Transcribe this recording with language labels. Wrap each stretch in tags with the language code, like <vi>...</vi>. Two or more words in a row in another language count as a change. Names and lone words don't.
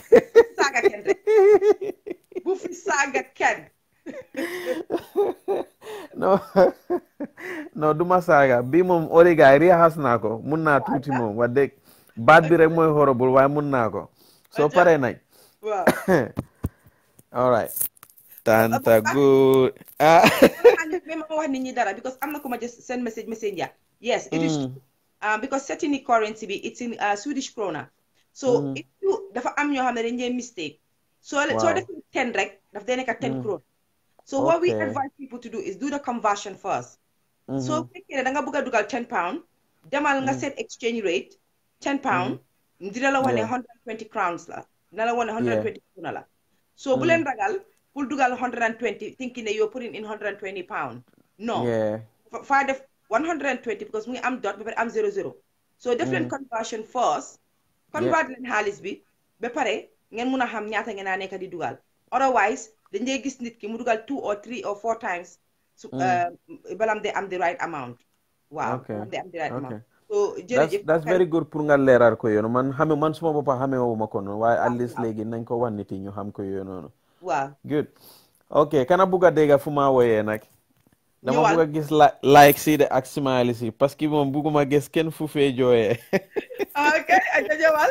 <wo>saaga kenn rek bu fi saaga kenn non non duma saaga bii moom origaay riixas naa ko mun naa tuuti moom wax dëgg baat bi rek mooy horrible waaye mun naa ko soo paree nañ waaw</wo> <en>all right tanta good ah</en> <wo>mais ma wax nit ñi dara because am na ku ma</wo> <en>just send message</en> <wo>ya</wo> <en>yes it is true. Because setting the currency bi it's in Swedish krona so if you</en> <wo>dafa am ñoo xam ne dañ dee</wo> <en>mistake</en> <wo>soo defee 10 rek daf dee nekk</wo> <en>10 krona so what we advise people to do is do the conversion first so</en> <wo>fekkee ne da nga bëgg a dugal £10 demal nga</wo> <en>set exchange rate</en> <wo>£10 dina la wax ne 120 crowns la dina la wax ne 120 krona la so bu leen ragal pour dugal 120</wo> <en>thinking that you're putting in £120</en> <wo>no fa def 120 because mu ngi am dot ba pare am 00 so def leen</wo> <en>conversion first</en> <wo>convert leen xaalis bi ba pare ngeen mun a xam ñaata ngeen a nekk di dugal otherwise dañ dee gis nit ki mu dugal</wo> <en>2 or 3 or 4 times</en> <wo>balam de am</wo> <en>the right amount</en> <wo>waaw balam de am</wo> <en>the right amount</en> <wo>so jërëjëf</wo> <en>that's very good</en> <wo>pour nga leeral ko yoonu man suma boppa xamee wuma ko noonu waaye</wo> <en>at least</en> <wo>léegi nañ ko wax nit yi ñu xam ko yoonu noonu waaw</wo> <en>good ok</en> <wo>kana bugg a dégg fu ma woyee nag dama bugg a gis like si de ak smile si parce que moom bugguma gis kenn fu fee jooyee ok ak jawal</wo>